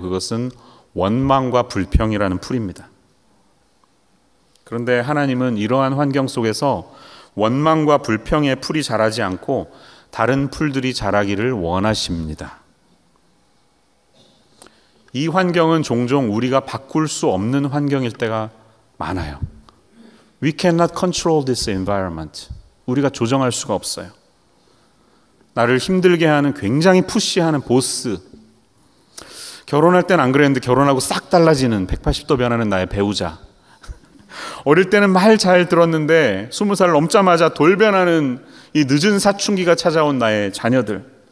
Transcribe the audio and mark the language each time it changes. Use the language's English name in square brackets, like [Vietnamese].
[Korean] 그것은 원망과 불평이라는 풀입니다. 그런데 하나님은 이러한 환경 속에서 원망과 불평의 풀이 자라지 않고 다른 풀들이 자라기를 원하십니다. 이 환경은 종종 우리가 바꿀 수 없는 환경일 때가 많아요. [English] We cannot control this environment. [Korean] 우리가 조정할 수가 없어요. 나를 힘들게 하는 굉장히 푸시하는 보스. 결혼할 땐 안 그랬는데 결혼하고 싹 달라지는 180도 변하는 나의 배우자. 어릴 때는 말 잘 들었는데 20살 넘자마자 돌변하는 이 늦은 사춘기가 찾아온 나의 자녀들.